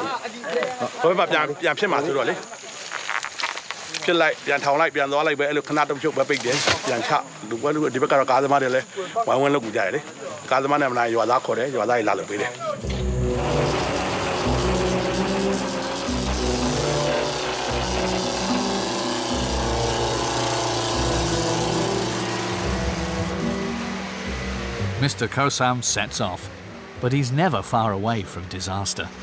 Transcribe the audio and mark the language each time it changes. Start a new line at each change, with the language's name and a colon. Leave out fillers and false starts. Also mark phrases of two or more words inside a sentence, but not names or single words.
Burmese: ဟိုဘက်ပြန်ဖြစ်မှာဆိုတော့လေဖြစ်လိုက်ပြန်ထောင်လိုက်ပြန်သွားလိုက်ပဲအဲ့လိုခဏတုံးချုပ်ပဲပိတ်တယ်ပြန်ချလူပွဲလူဒီဘက်ကတော့ကားသမားတွေလည်းဝိုင်းဝန်းလုပ်ကြတယ်လေကားသမားနဲ့မလားရွာသားခေါ်တယ်ရွာသားတွေလာလုပ်ပေးတယ်
English: Mr. Kosam sets off, but he's never far away from disaster.